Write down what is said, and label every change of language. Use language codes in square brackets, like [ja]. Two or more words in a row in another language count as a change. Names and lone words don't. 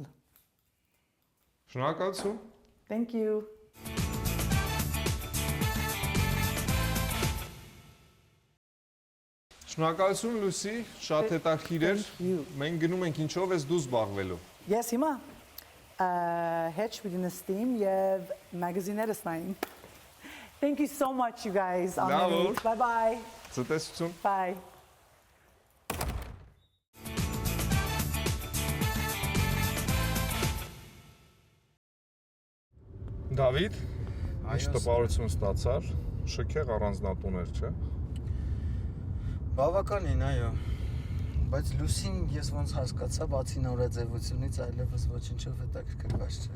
[hy] Շնորհակալություն։ [en] Thank you. [hy] Շնորհակալություն Լուսի, շատ հետաքրքիր էր։ Մենք գնում ենք ինչով ես դու զբաղվելու։ Ես հիմա [en] hedge with the steam [hy] եւ magazine-ը նայեմ։ [en] Thank you so much you guys. Bye bye. [hy] Ցտեսություն։ [en] Bye. [hy] Դավիթ, ինչ տպավորություն ստացար, շքեղ առանձնատուներ, չէ։ Բավականին, այո։ Բայց Լուսին ես ոնց հասկացա, բացի նորաձևությունից այլևս ոչինչով հետաքրքրված չէր։